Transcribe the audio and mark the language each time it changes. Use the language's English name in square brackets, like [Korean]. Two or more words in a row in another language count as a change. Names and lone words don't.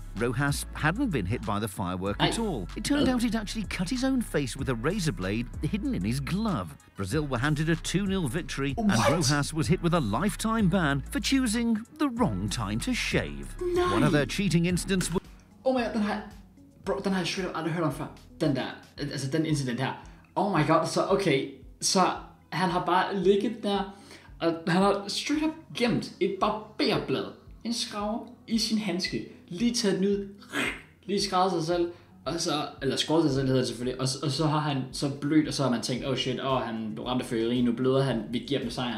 [English] Rojas hadn't been hit by the firework at all. It turned out he'd actually cut his own face with a razor blade hidden in his glove. Brazil were handed a 2-0 victory, and Rojas was hit with a lifetime ban for choosing the wrong time to shave. One of their cheating incidents was... Oh my god, [Danish] den har jeg [English] straight up [Danish] aldrig hørt om før. Den der, altså den incident her. [English] Oh my god, [Danish] så han har bare ligget der, og han har [English] straight up [Danish] gemt et barberblad, en skraver i sin handske, lige taget den ud, lige skrevet sig selv, og så, eller skåret sig selv hedder det selvfølgelig, og så har han så blødt, og så har man tænkt, [English] oh shit, [Danish] han blev ramt af fyrværkeri, nu bløder han, vi giver dem sejren.